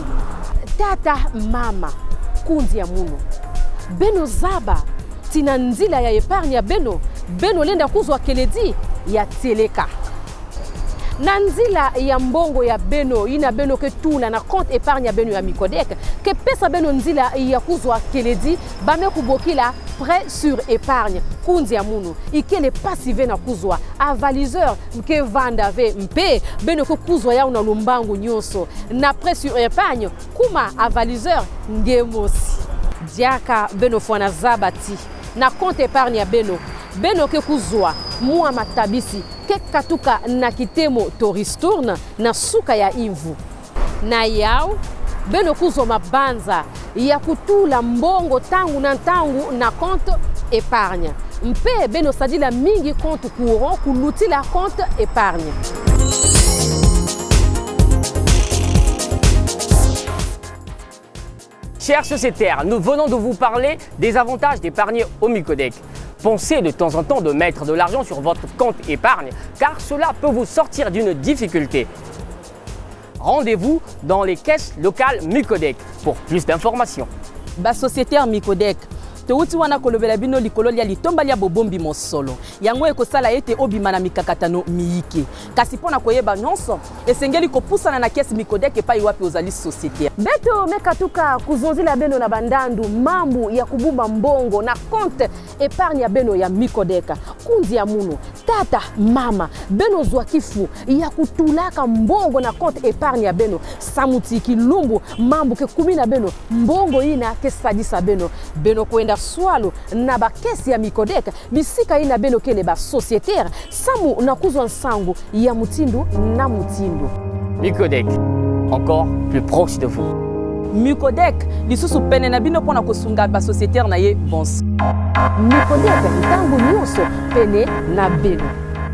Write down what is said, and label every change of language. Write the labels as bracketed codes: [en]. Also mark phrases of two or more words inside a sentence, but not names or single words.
[ktu] Tata mama kunzi ya muno beno zaba tina nzila ya épargne ya beno lenda kuzwa keledi ya teleka na nzela ya mbongo ya beno ina beno ke tula na [fr] compte épargne [ktu] ya beno ya Micodec ke pesa beno nzela ya kuzwa keledi bame kubokila [fr] prêt sur épargne [ktu] kunzi ya munu ikele passive na kuzwa avaliseur nke vanda ve mpe beno ko kuzwa ya una lumbangu nyonso na [fr] prêt sur épargne [ktu] kuma avaliseur ngemosi diaka beno fwana zabati na [fr] compte épargne [ktu] ya beno ke kuzwa mua matabisi ke katuka na kitemo toristourne na suka ya imvu na yao beno kuzwa mabanza ya kutula mbongo tangu na [fr] compte épargne [ktu] mpe beno sadila mingi [fr] compte courant [ktu] kulutila [fr] compte épargne. Chers sociétaires, nous venons de vous parler des avantages d'épargner au Micodec. Pensez de temps en temps de mettre de l'argent sur votre compte épargne, car cela peut vous sortir d'une difficulté. Rendez-vous dans les caisses locales Micodec pour plus d'informations. Sociétaire Micodec, [ln] touti wana kolobela bino likolo lia litomba lia bobombi mosolo yango ekosala ete obima na mikakatano miyike kasi pona koyeba nyonso esengeli kopusana na kesi Micodec epai wapi ozali sociétaire [ktu] beto mekatuka kuzonzila beno na bandandu mambu ya kubumba mbongo na [fr] compte épargne [ktu] ya beno ya Micodec kunzi ya muno tata mama beno zwa kifu ya kutulaka mbongo na [fr] compte épargne [ktu] ya beno samutiki lumbu mambu ke kumina beno mbongo ina ke sadisa beno kwenda swalo na bakesi ya Micodec bisika ina beno kele ba sociétaire samu na kuzwa nsangu ya mutindu na mutindu. [fr] Micodec, encore plus proche de vous. [ln] Micodec lisusu pene na bino pona kosunga ba sociétaire na ye bons. [ktu] Micodec ntango nyonso pene na beno.